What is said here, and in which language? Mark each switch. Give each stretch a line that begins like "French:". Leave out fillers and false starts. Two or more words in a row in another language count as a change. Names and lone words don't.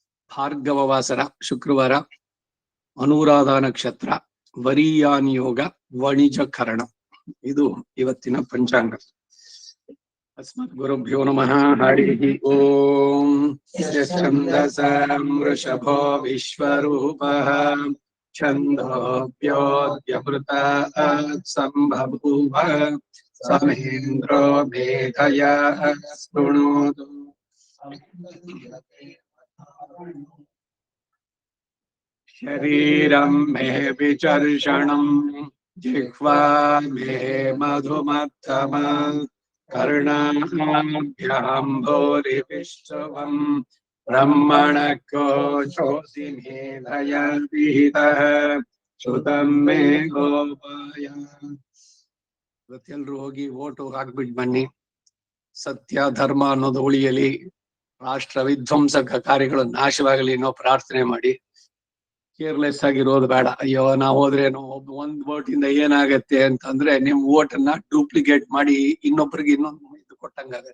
Kannada: ಭಾರ್ಗವವಾಸರ ಶುಕ್ರವಾರ, ಅನುರಾಧ ನಕ್ಷತ್ರ, ವರಿಯಾನ್ ಯೋಗ, ವಣಿಜಕರಣ. ಇದು ಇವತ್ತಿನ ಪಂಚಾಂಗ.
Sanskrit: ಅಸ್ಮದ್ ಗುರುಭ್ಯೋ ನಮಃ. ಹರಿ ಓಂ. ಛಂದಸಂ ವೃಷಭೋ ವಿಶ್ವರೂಪಃ ಛಂದೋಭ್ಯೋದ್ಯಮೃತಾತ್ ಸಂಬಭೂವ ಸಮೇಂದ್ರೋ ಮೇಧಯಾ ಶೃಣೋತು. ಶರೀರಂ ಮೇ ವಿಚರ್ಷಣಂ ಜಿಹ್ವಾ ಮೇ ಮಧುಮತ್ತಮ ಕರ್ಣಾಭ್ಯಾಂ ಭೂರಿ ವಿಶ್ವಂ ಬ್ರಹ್ಮಣೋ ಜ್ಯೋತಿ ಮೇಧಯ ವಿಹಿತಃ ಶ್ರುತಂ ಮೇ ಗೋಪಾಯ.
Kannada: ಇವತ್ತೆಲ್ರೂ ಹೋಗಿ ಓಟು ಹಾಕ್ಬಿಟ್ಟು ಬನ್ನಿ. ಸತ್ಯ ಧರ್ಮ ಅನ್ನೋದು ಉಳಿಯಲಿ, ರಾಷ್ಟ್ರ ವಿಧ್ವಂಸಕ ಕಾರ್ಯಗಳು ನಾಶವಾಗಲಿ ಅನ್ನೋ ಪ್ರಾರ್ಥನೆ ಮಾಡಿ. ಕೇರ್ಲೆಸ್ ಆಗಿರೋದು ಬೇಡ. ಅಯ್ಯೋ ನಾವು ಹೋದ್ರೇನು ಒಂದ್ ವೋಟ್ ಇಂದ ಏನಾಗತ್ತೆ ಅಂತಂದ್ರೆ ನಿಮ್ ವೋಟ್ ಅನ್ನ ಡೂಪ್ಲಿಕೇಟ್ ಮಾಡಿ ಇನ್ನೊಬ್ರಿಗೆ ಇನ್ನೊಂದು ಇದು ಕೊಟ್ಟಂಗಾಗತ್ತೆ.